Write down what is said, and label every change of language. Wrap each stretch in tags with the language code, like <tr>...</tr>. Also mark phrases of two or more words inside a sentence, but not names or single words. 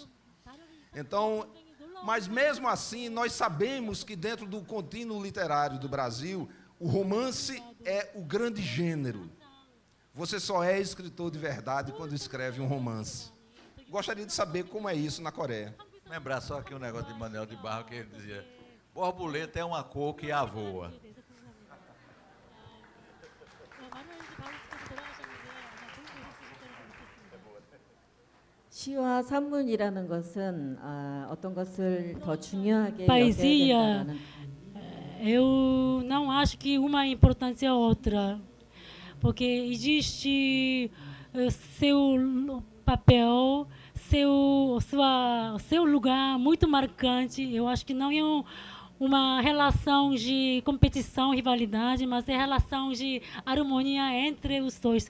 <pt>Então, mas mesmo assim, nós sabemos que dentro do contínuo literário do Brasil, o romance é o grande gênero. Você só é escritor de verdade quando escreve um romance. Gostaria de saber como é isso na Coreia. Lembrar só aqui um negócio de Manuel de Barros, que ele dizia: borboleta é uma cor que avoa.</pt> <ko>시와 산문이라는 것은 어떤 것을 더 중요하게</ko> <pt>Poesia,</pt> <ko>여겨야 된다는.</ko> <pt>eu não acho que uma é importante a outra, porque existe seu papel, seu lugar muito marcante. Eu acho que não é uma relação de competição, rivalidade, mas é relação de harmonia entre os dois.</pt>